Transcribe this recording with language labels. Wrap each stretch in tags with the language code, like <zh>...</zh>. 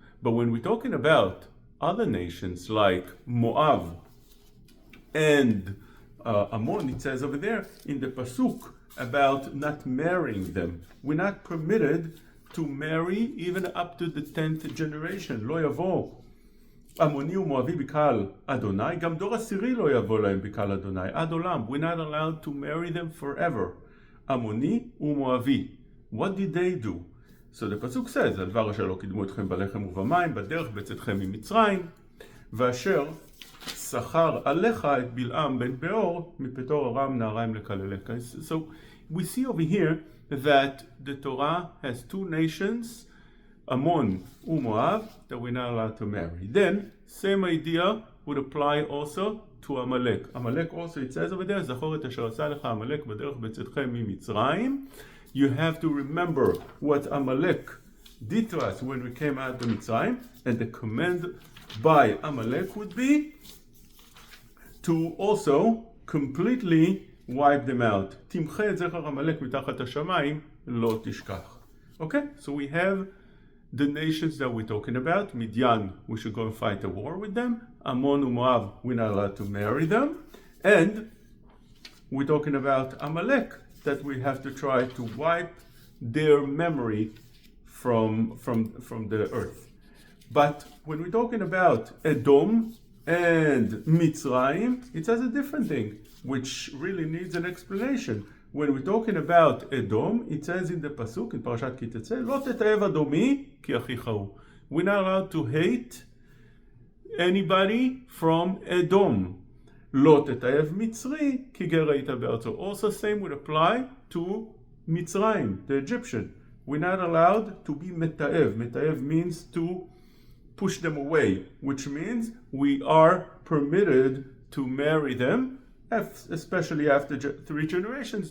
<en>But when we're talking about other nations like Moab and Ammon, it says over there in the Pasuk about not marrying them. We're not permitted to marry even up to the 10th generation.</en> <he>לא יבוא עמוני ומואבי בקהל אדוני, גם דור עשירי לא יבוא להם בקהל אדוני, עד עולם.</he> <en>We're not allowed to marry them forever. עמוני ומואבי. What did they do? So the Pasuk says,</en> <he>על דבר אשר לא קידמו אתכם בלחם ובמים, בדרך בצאתכם ממצרים, ואשר שכר עליך את בלעם בן באור, מפתור ארם נהריים לקללך.</he> <en>So we see over here that the Torah has two nations, Ammon and Moab, that we're not allowed to marry. Then, same idea would apply also to Amalek. Amalek also, it says over there,</en> <he>זכור את אשר עשה לך עמלק בדרך בצאתכם ממצרים.</he> <en>You have to remember what Amalek did to us when we came out of Mitzrayim, and the command by Amalek would be to also completely wipe them out.</en> <he>תמחה את זכר עמלק מתחת השמיים, לא תשכח.</he> <en>Okay, so we have the nations that we're talking about. Midian, we should go and fight a war with them. Ammon and Moab, we're not allowed to marry them. And we're talking about Amalek, that we have to try to wipe their memory from the earth. But when we're talking about Edom and Mitzrayim, it says a different thing, which really needs an explanation. When we're talking about Edom, it says in the Pasuk, in Parashat Ki Tetzeh,</en> <he>לא תתעב אדומי כי אחיך הוא.</he> <en>We're not allowed to hate anybody from Edom.</en> <he>לא תתעב מצרי כי גר היית בארצו.</he> <en>Also same would apply to Mitzrayim, the Egyptian. We're not allowed to be מתעב. מתעב means to push them away, which means we are permitted to marry them, especially after 3 generations.</en>